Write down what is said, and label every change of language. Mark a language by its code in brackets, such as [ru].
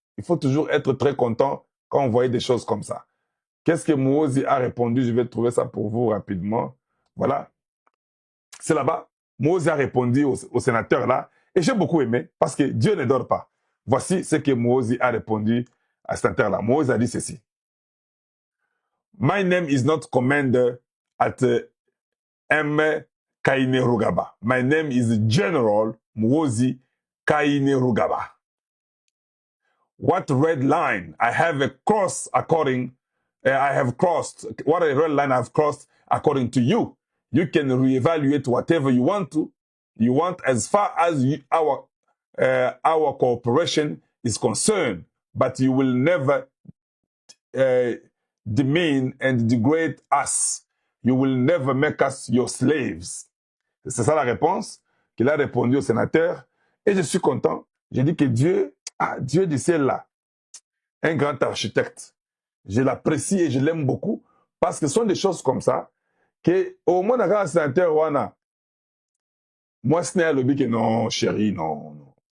[fr] Il faut toujours être très content quand on voit des choses comme ça. Qu'est-ce que Mouozi a répondu? Je vais trouver ça pour vous rapidement. Voilà. C'est là-bas. Mouozi a répondu au sénateur là. Et j'ai beaucoup aimé parce que Dieu ne dort pas. Voici ce que Mouozi a répondu à ce sénateur là. Mouozi a dit ceci. [en] My name is not commander at M. Kainerugaba. My name is General Mouozi Kainerugaba. What red line I have crossed according, I have crossed, what a red line I've crossed according to you. You can reevaluate whatever you want to. You want as far as our cooperation is concerned, but you will never demean and degrade us. You will never make us your slaves. [fr] C'est ça la réponse qu'il a répondu au sénateur. Et je suis content. J'ai dit que Dieu, Dieu du ciel là, un grand architecte. Je l'apprécie et je l'aime beaucoup parce que ce sont des choses comme ça que au moins dans un sénateur wana, moi ce n'est le que non, chérie, non.